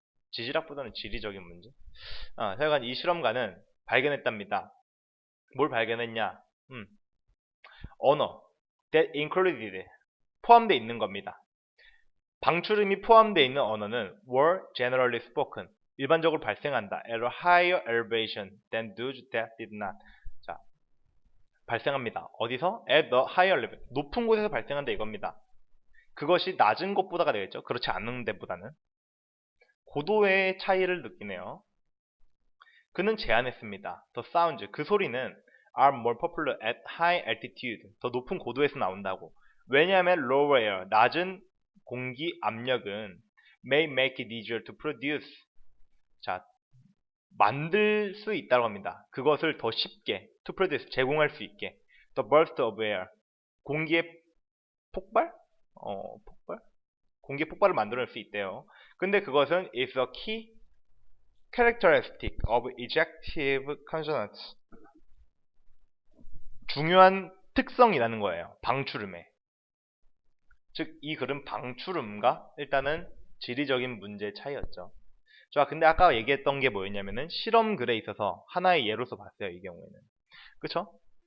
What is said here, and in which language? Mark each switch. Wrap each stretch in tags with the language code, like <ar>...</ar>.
<ko>지질학보다는 지리적인 문제. 하여간 이 실험가는 발견했답니다. 뭘 발견했냐? 언어</ko> <en>that included</en> <ko>포함되어 있는 겁니다. 방출음이 포함되어 있는 언어는</ko> <en>were generally spoken</en> <ko>일반적으로 발생한다.</ko> <en>at a higher elevation than those that did not.</en> <ko>자, 발생합니다. 어디서?</ko> <en>at the higher level.</en> <ko>높은 곳에서 발생한다 이겁니다. 그것이 낮은 곳보다가 되겠죠. 그렇지 않은 데보다는. 고도의 차이를 느끼네요. 그는 제안했습니다.</ko> <en>The sounds,</en> <ko>그 소리는</ko> <en>are more popular at high altitude.</en> <ko>더 높은 고도에서 나온다고. 왜냐하면 lower air, 낮은 공기 압력은 may make it easier to produce. 자, 만들 수 있다고 합니다. 그것을 더 쉽게</ko> <en>to produce,</en> <ko>제공할 수 있게.</ko> <en>The burst of air,</en> <ko>공기의 폭발? 폭발? 공기의 폭발을 만들어낼 수 있대요. 근데 그것은</ko> <en>is a key characteristic of ejective consonants.</en> <ko>중요한 특성이라는 거예요. 방출음에. 즉, 이 글은 방출음과 일단은 지리적인 문제의 차이였죠. 자, 근데 아까 얘기했던 게 뭐였냐면은 실험 글에 있어서 하나의 예로서 봤어요. 이 경우에는. 그쵸?</ko>